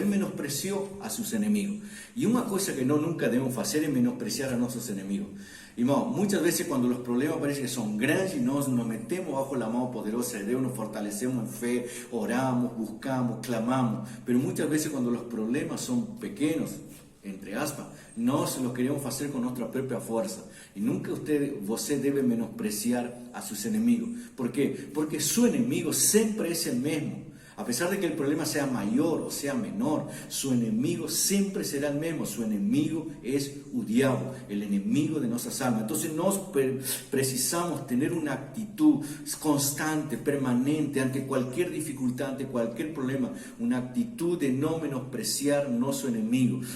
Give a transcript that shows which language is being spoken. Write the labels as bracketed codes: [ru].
[es] Él menospreció a sus enemigos. Y una cosa que nunca debemos hacer es menospreciar a nuestros enemigos. Y muchas veces cuando los problemas parecen que son grandes y nos metemos bajo la mano poderosa de Dios, nos fortalecemos en fe, oramos, buscamos, clamamos. Pero muchas veces cuando los problemas son pequeños, [pt] entre aspas, nós lo queremos fazer com nossa própria força. E nunca você deve menospreciar a seus inimigos. Por quê? Porque seu inimigo sempre é o mesmo. [es] A pesar de que el problema sea mayor o sea menor, su enemigo siempre será el mismo. Su enemigo es el diablo, el enemigo de nuestras almas. Entonces precisamos tener una actitud constante, permanente, ante cualquier dificultad, ante cualquier problema, una actitud de no menospreciar nuestro enemigo.